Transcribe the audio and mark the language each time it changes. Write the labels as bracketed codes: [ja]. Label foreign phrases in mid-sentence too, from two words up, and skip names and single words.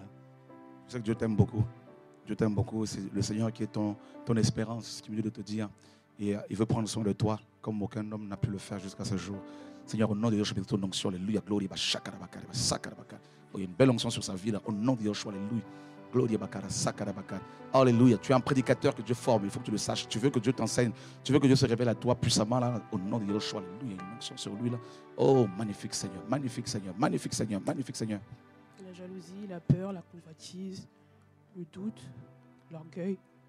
[fr] Je sais que Dieu t'aime beaucoup. Dieu t'aime beaucoup. C'est le Seigneur qui est ton espérance, ce qu'il me dit de te dire. Et il veut prendre soin de toi comme aucun homme n'a pu le faire jusqu'à ce jour. Seigneur, au nom de Yeshua, ton onction, alléluia, gloire, il y a une belle onction sur sa vie là. Au nom de Yeshua, alléluia. Gloria bakara, sakara bakara. Alléluia. Tu es un prédicateur que Dieu forme. Il faut que tu le saches. Tu veux que Dieu t'enseigne. Tu veux que Dieu se révèle à toi puissamment là, au nom de Yeshua. Alléluia. Il y a une onction sur lui là. Oh, magnifique Seigneur. Magnifique Seigneur. Magnifique Seigneur. Magnifique Seigneur. La jalousie, la peur, la convoitise, le doute, l'orgueil.